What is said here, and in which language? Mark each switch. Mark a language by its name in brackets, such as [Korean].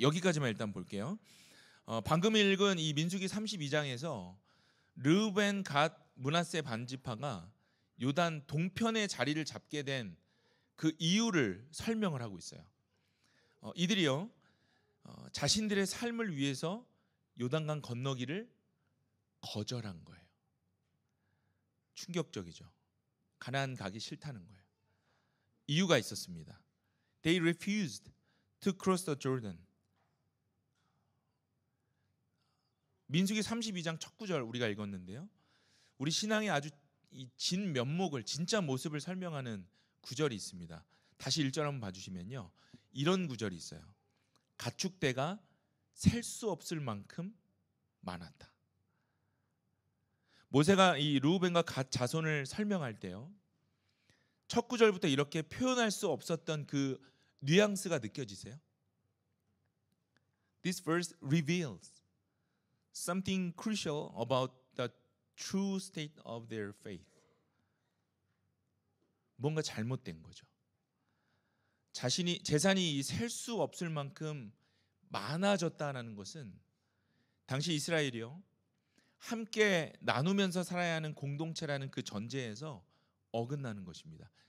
[Korean] 여기까지만 일단 볼게요. 방금 읽은 이 민수기 32장에서 르우벤, 갓, 므낫세 반지파가 요단 동편의 자리를 잡게 된 그 이유를 설명을 하고 있어요. 이들이요, 자신들의 삶을 위해서 요단강 건너기를 거절한 거예요. 충격적이죠. 가나안 가기 싫다는 거예요. 이유가 있었습니다. [English] They refused to cross the Jordan. [Korean] 민수기 32장 첫 구절 우리가 읽었는데요. 우리 신앙의 아주 이 진 면목을, 진짜 모습을 설명하는 구절이 있습니다. 다시 1절 한번 봐주시면요, 이런 구절이 있어요. 가축대가 셀 수 없을 만큼 많았다. 모세가 이 르우벤과 갓 자손을 설명할 때요, 첫 구절부터 이렇게 표현할 수 없었던 그 뉘앙스가 느껴지세요? [English] This verse reveals something crucial about the true state of their faith. [Korean] 뭔가 잘못된 거죠. 재산이 셀 수 없을 만큼 많아졌다는 것은 당시 이스라엘이요, 함께 나누면서 살아야 하는 공동체라는 그 전제에서 어긋나는 것입니다.